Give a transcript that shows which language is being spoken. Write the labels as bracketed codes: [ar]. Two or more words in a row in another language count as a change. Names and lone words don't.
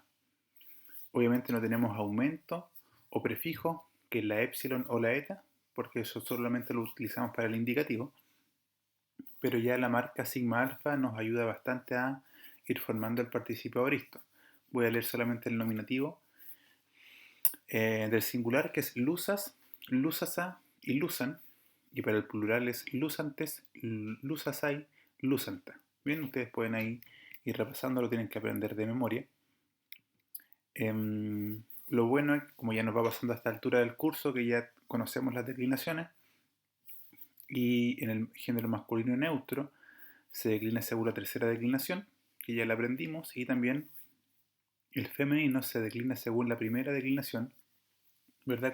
[es] Obviamente no tenemos aumento o prefijo que es la epsilon o la eta, porque eso solamente lo utilizamos para el indicativo, pero ya la marca sigma alfa nos ayuda bastante a ir formando el participio aoristo. Voy a leer solamente el nominativo del singular, que es [el] λύσας, λύσασα [es] y lusan, y para el plural es [el] λύσαντες, λύσασαι, λύσαντα. [es] Bien, ustedes pueden ahí ir repasando, lo tienen que aprender de memoria. Lo bueno es, como ya nos va pasando a esta altura del curso, que ya conocemos las declinaciones, y en el género masculino neutro se declina según la tercera declinación, que ya la aprendimos, y también el femenino se declina según la primera declinación, ¿verdad?